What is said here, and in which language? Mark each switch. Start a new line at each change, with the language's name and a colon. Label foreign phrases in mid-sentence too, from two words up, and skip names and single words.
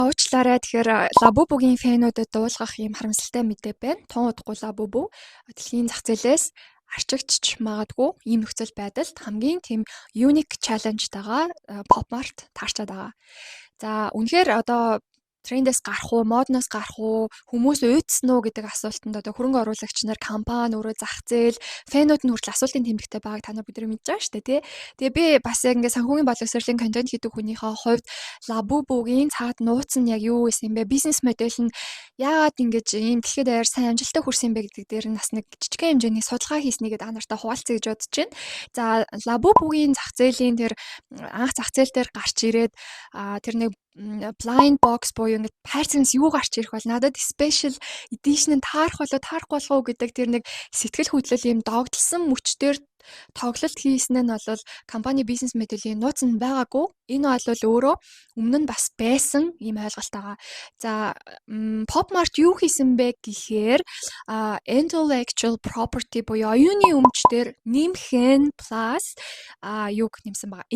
Mongolian: Уучлаарай тэгэхээр Лабубугийн фэнүүдэд дуулгах ийм харамсалтай мэдээ байна. Тун удахгүй Лабубу дэлхийн зах зээлээс арчигдчих магадгүй ийм нөхцөл байдалд хамгийн тийм
English: unique challenge-
Mongolian: тайгаа Pop Mart таарчаад байгаа. За үнэхээр одоо трендээс гарах уу, модноос гарах уу, хүмүүс уйдсан уу гэдэг асуултанд одоо хөрөнгө оруулагч нар, компани, өөрөө зах зээл, фэнүүд нь хүртэл асуултын тэмдэгтэй байгааг та нар бүгд мэдж байгаа шүү дээ, тий. Тэгээ би бас яг ингээ санхүүгийн боловсролын контент хийдэг хүнийхээ хувьд Лабубугийн цаад нууц нь яг юу байсан юм бэ? Бизнес модель нь яагаад ингэж ийм дэлхийд даяар сайн амжилттай хүрсэн юм бэ гэдэг дээр нь бас нэг жижигхэн хэмжээний судалгаа хийснийг нартай хуваалцъя гэж бодож байна. За Лабубугийн зах зээлийн тэр анх зах зээл дээр гарч ирээд тэр нэг
English: blind box
Mongolian: буюу ингээд хайрцагнаас юу гарч ирэх бол надад
English: special edition
Mongolian: нь таарах таарахгүй болов уу гэдэг тэр нэг сэтгэл хөдлөл ийм догдолсон мөчтөр тоглолт хийсэн нь бол компани бизнес моделийн нууц нь байгаагүй. Энэ бол өөрөө өмнө нь бас байсан ийм ойлголт байгаа. За Pop Mart юу хийсэн бэ гэхээр
English: intellectual property
Mongolian: буюу оюуны өмчтөр нэмхэн plus юг нэмсэн байгаа.